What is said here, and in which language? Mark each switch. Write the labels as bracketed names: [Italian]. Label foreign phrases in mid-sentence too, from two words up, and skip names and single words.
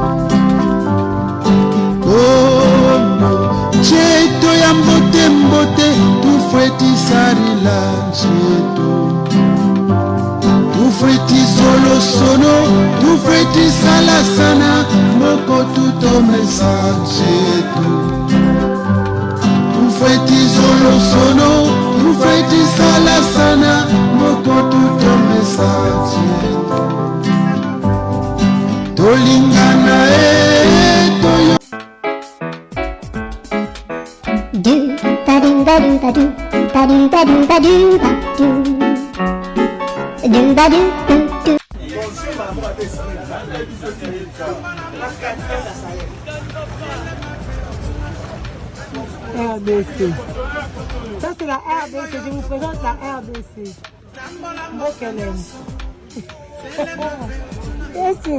[Kongo] Kongo jeto ya mbote tufeti sarila jeto tufeti solo sono tufeti salasana moko tutomesa jeto tufeti solo sono tufeti salasana moko tutomesa jeto [Lingala] tolingana toyo do ba do ba do ba do ba do ba do ba do do ba do do. [French] RDC. Ça c'est la RDC, je vous présente la RDC. Mokelem. Bien sûr.